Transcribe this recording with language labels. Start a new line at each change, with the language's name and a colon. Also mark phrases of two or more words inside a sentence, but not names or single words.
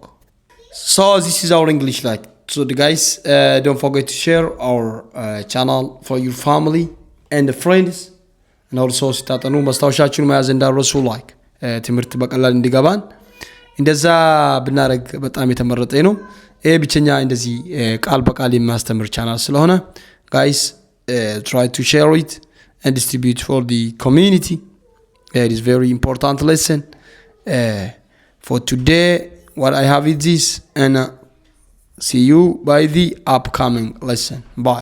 English: So this is our English like. So the guys, don't forget to share our channel for your family and friends. And also
Amharic: ስታጠኑ ማስታወሻችሁን መያዝ እንዳትረሱ። like ትምህርት በቀላል እንዲገባን እንደዛ ብናረግ በጣም የተመረጠ ነው። ይሄ ብቸኛ እንደዚህ ቃል በቃል የሚያስተምር ቻናል ስለሆነ
English: guys, try to share it and distribute for the community. It is very important lesson. For today, what I have is this, and see you by the upcoming lesson. Bye.